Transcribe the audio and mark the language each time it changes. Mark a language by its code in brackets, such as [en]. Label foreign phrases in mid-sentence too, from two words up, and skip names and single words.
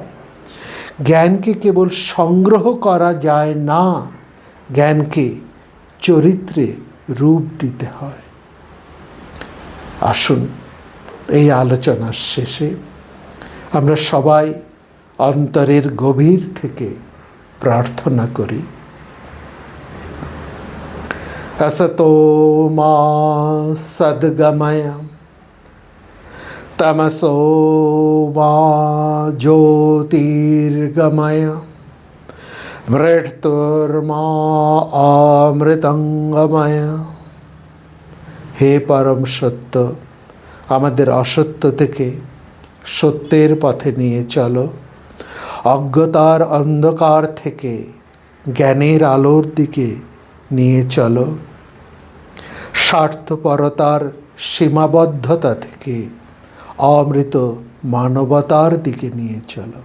[bn] জ্ঞানকে কেবল সংগ্রহ করা যায় না, জ্ঞানকে চরিত্রে রূপ দিতে হয়। আসুন এই আলোচনার শেষে আমরা সবাই অন্তরের গভীর থেকে প্রার্থনা করি, [sa] असतो मा सद्गमय तमसो मा ज्योतिर्गमय मृत्युर्मा अमृतंगमय। [bn] হে পরম সত্য, আমাদের অসত্য থেকে সত্যের পথে নিয়ে চলো, অজ্ঞতার অন্ধকার থেকে জ্ঞানের আলোর দিকে নিয়ে চলো, স্বার্থপরতার সীমাবদ্ধতা থেকে অমৃত মানবতার দিকে নিয়ে চলো।